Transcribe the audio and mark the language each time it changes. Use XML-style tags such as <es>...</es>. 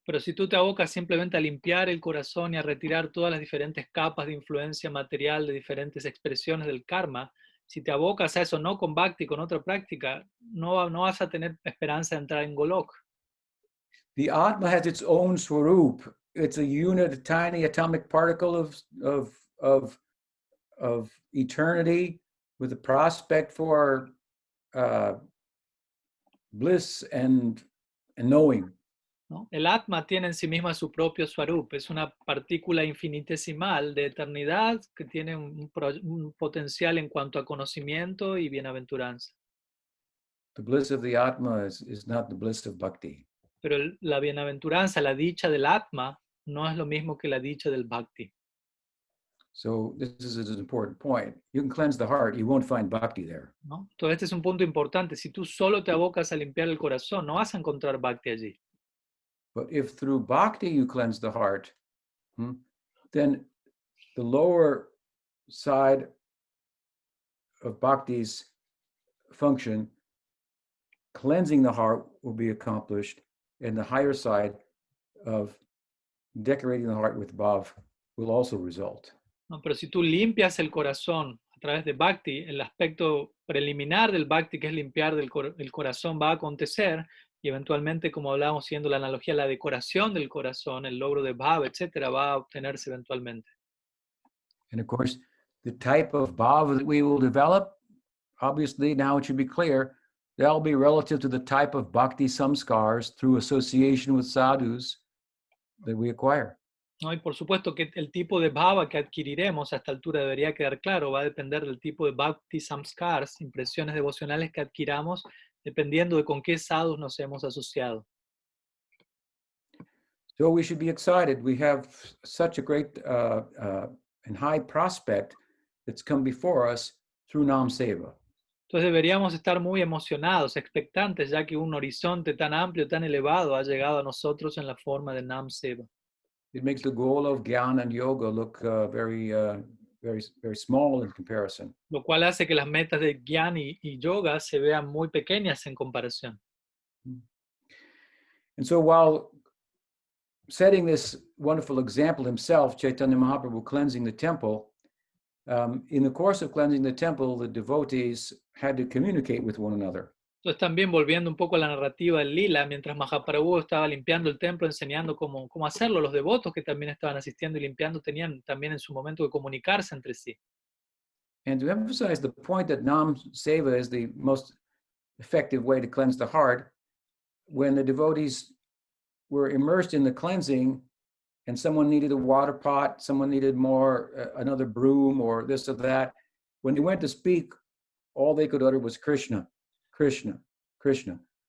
<es>Pero si tú te abocas simplemente a limpiar el corazón y a retirar todas las diferentes capas de influencia material de diferentes expresiones del karma, si te abocas a eso no con bhakti, con otra práctica, no vas a tener esperanza de entrar en Golok.</es> <en>The Atma has its own swarup. It's a unit, a tiny atomic particle of eternity with a prospect for bliss and knowing.</en> <es>¿No? El Atma tiene en sí misma su propio Swarup, es una partícula infinitesimal de eternidad que tiene un potencial en cuanto a conocimiento y bienaventuranza.</es> <en>The bliss of the Atma is not the bliss of bhakti.</en> <es>Pero la bienaventuranza, la dicha del Atma, no es lo mismo que la dicha del bhakti.</es> <en>So this is an important point. You can cleanse the heart, you won't find bhakti there.</en> <es>¿No? Entonces este es un punto importante. Si tú solo te abocas a limpiar el corazón, no vas a encontrar bhakti allí.</es> <en>But if through bhakti you cleanse the heart, then the lower side of bhakti's function, cleansing the heart, will be accomplished, and the higher side of decorating the heart with bhav will also result.</en> <es>¿No? Pero si tú limpias el corazón a través de bhakti, el aspecto preliminar del bhakti, que es limpiar el corazón, va a acontecer, y eventualmente, como hablábamos, siendo la analogía, la decoración del corazón, el logro de bhav, etcétera, va a obtenerse eventualmente.</es> <en>And of course, the type of bhav that we will develop, obviously now it should be clear, that'll be relative to the type of bhakti samskars through association with sadhus that we acquire.</en> <es>¿No? Y por supuesto que el tipo de bhava que adquiriremos a esta altura debería quedar claro, va a depender del tipo de bhakti samskars, impresiones devocionales que adquiramos, dependiendo de con qué sadhus nos hemos asociado.</es> <en>So we should be excited. We have such a great and high prospect that's come before us through Nam Seva.</en> <es>Entonces deberíamos estar muy emocionados, expectantes, ya que un horizonte tan amplio, tan elevado ha llegado a nosotros en la forma de Nam Seva.</es> <en>It makes the goal of Gyan and Yoga look very small in comparison.</en> <es>Lo cual hace que las metas de Gyan y Yoga se vean muy pequeñas en comparación.</es> <en>And so while setting this wonderful example himself, Chaitanya Mahaprabhu cleansing the temple, in the course of cleansing the temple, the devotees had to communicate with one another.</en> <es>Entonces también volviendo un poco a la narrativa del Lila, mientras Mahaprabhu estaba limpiando el templo, enseñando cómo hacerlo, los devotos que también estaban asistiendo y limpiando tenían también en su momento de comunicarse entre sí.</es> <en>And to emphasize the point that Nam Seva is the most effective way to cleanse the heart, when the devotees were immersed in the cleansing and someone needed a water pot, someone needed more, another broom or this or that, when they went to speak, all they could utter was Krishna, Krishna, Krishna.</en>